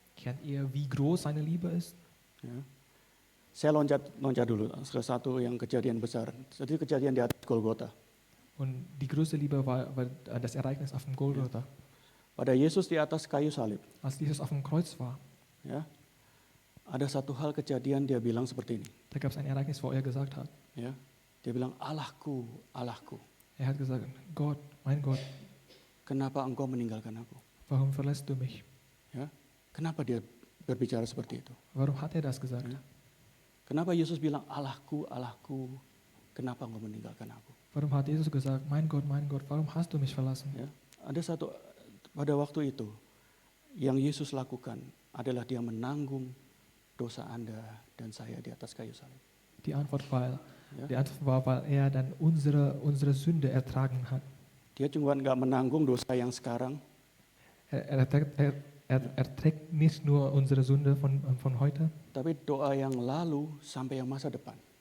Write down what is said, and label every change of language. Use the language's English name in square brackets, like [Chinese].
[German] Kennt ihr, wie groß seine Liebe ist? [Indonesian] Ya. Saya loncat dulu ke satu yang kejadian besar. Jadi kejadian di atas Golgota. [German] Und die größte Liebe war das Ereignis auf dem Golgotha. [Indonesian] Pada Yesus di atas kayu salib, [German] Als Jesus auf dem Kreuz war, [Indonesian] ya. Ada satu hal kejadian dia bilang seperti ini, [German] da gab es ein Ereignis, wo er gesagt hat, [Indonesian] ya. Dia bilang, Allahku, Allahku, [German] er hat gesagt, Gott, mein Gott, [Indonesian] kenapa engkau meninggalkan aku? [German] warum verlässt du mich? [Indonesian] Ya. Kenapa dia berbicara seperti itu? [German] Warum hat er das gesagt? [Indonesian] Ja. Kenapa Yesus bilang, Allahku, Allahku, kenapa engkau meninggalkan aku? [German] Warum hat Jesus gesagt, mein Gott, warum hast du mich verlassen? [Indonesian] Ya. Ada satu, pada waktu itu, yang Yesus lakukan adalah dia menanggung dosa Anda dan saya di atas kayu salib. [German] Die Antwort war, Ja. weil er dann unsere Sünde ertragen hat. [Indonesian] Dia cuma nggak menanggung dosa yang sekarang, [German] Er trägt nicht nur unsere Sünde von heute, [Indonesian] tapi doa yang lalu sampai yang masa depan.